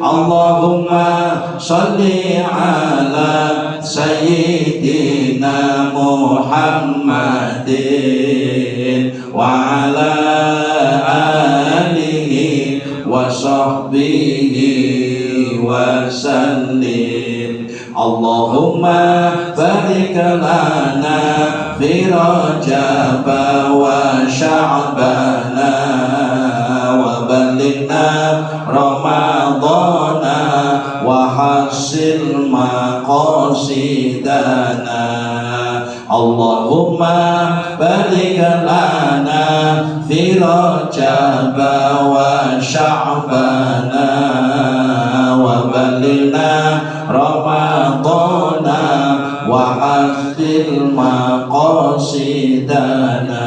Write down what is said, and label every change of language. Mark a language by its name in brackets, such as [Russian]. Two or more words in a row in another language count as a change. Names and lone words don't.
[Arabic] اللهم صل على سيدنا محمد وعلى آله وصحبه وسلم. اللهم بارك لنا في رجب وشعبان وبلغنا رمضان وحصل مقاصدنا. اللهم بارك لنا في رجب وشعبان وبلغنا رمضان وحصل مقاصدنا.